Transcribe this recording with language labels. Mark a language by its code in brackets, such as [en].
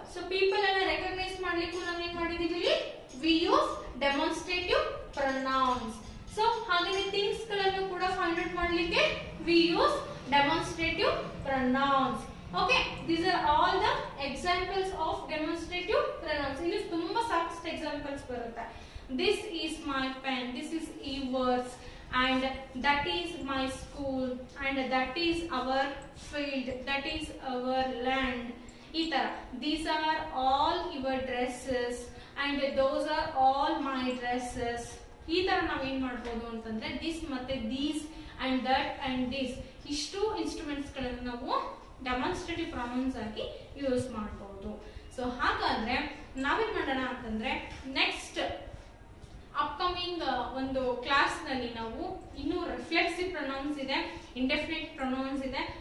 [kn] So people ಅನ್ನ recognise ಮಾಡ್ಲಿಕ್ಕೂ ನಾವೇನ್ ಮಾಡಿದೀವಿ, ಇಲ್ಲಿ [en] We use demonstrative pronouns. [kn] So ಹಾಗೆ ಥಿಂಗ್ಸ್ ಗಳನ್ನು ಕೂಡ ಫೈಂಡ್ ಔಟ್ ಮಾಡಲಿಕ್ಕೆ [en] We use demonstrative pronouns. Okay, these are all the examples of demonstrative pronouns. [kn] ಇಲ್ಲಿ ತುಂಬಾ ಸಾಕಷ್ಟು ಎಕ್ಸಾಂಪಲ್ಸ್ ಬರುತ್ತೆ. [en] This is my pen, this is yours, and that is my school, and that is our field, that is our land. [kn] ಈ ತರ [en] these are all your dresses and those are all my dresses. [kn] ಈ ತರ ನಾವು ಏನ್ ಮಾಡಬಹುದು ಅಂತಂದ್ರೆ this ಮತ್ತೆ these and that and this ಇಷ್ಟು ಇನ್ಸ್ಟ್ರೂಮೆಂಟ್ಸ್ ಗಳನ್ನು ನಾವು ಡೆಮಾನ್ಸ್ಟ್ರೇಟಿವ್ ಪ್ರೊನೌನ್ಸ್ ಆಗಿ ಯೂಸ್ ಮಾಡಬಹುದು. ಸೊ ಹಾಗಾದ್ರೆ ನಾವೇನ್ ಮಾಡೋಣ ಅಂತಂದ್ರೆ ನೆಕ್ಸ್ಟ್ ಅಪ್ಕಮಿಂಗ್ ಒಂದು ಕ್ಲಾಸ್ ನಲ್ಲಿ ನಾವು ಇನ್ನೂ ರಿಫ್ಲೆಕ್ಸಿವ್ ಪ್ರೊನೌನ್ಸ್ ಇದೆ, ಇಂಡೆಫಿನಿಟ್ ಪ್ರೊನೌನ್ಸ್ ಇದೆ.